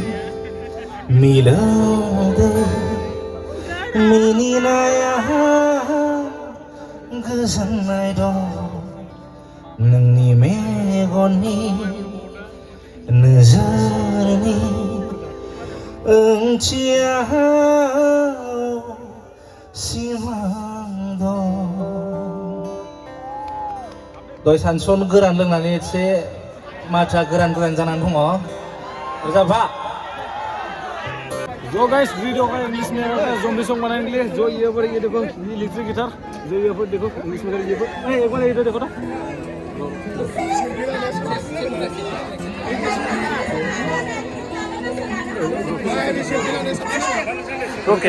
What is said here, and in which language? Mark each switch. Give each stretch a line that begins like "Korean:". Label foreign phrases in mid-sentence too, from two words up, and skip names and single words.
Bodo: मिलौदो मिनिनाया गोजोननाय दं नोंनि मेगननि नोजोरनि ओंथिया सिमां दं दय सानसुन गोरान लोंनानै एसे माथोआ गोरान जानानै दङ रोजाबा
Hindi: जो गाइस वीडियो का इंग्लिश में
English: zombie song
Hindi: बनाने के लिए जो ये पर ये देखो ये
English: electric guitar
Hindi: जो ये पर देखो इंग्लिश में ये पर एक बार इधर देखो ना Rocket.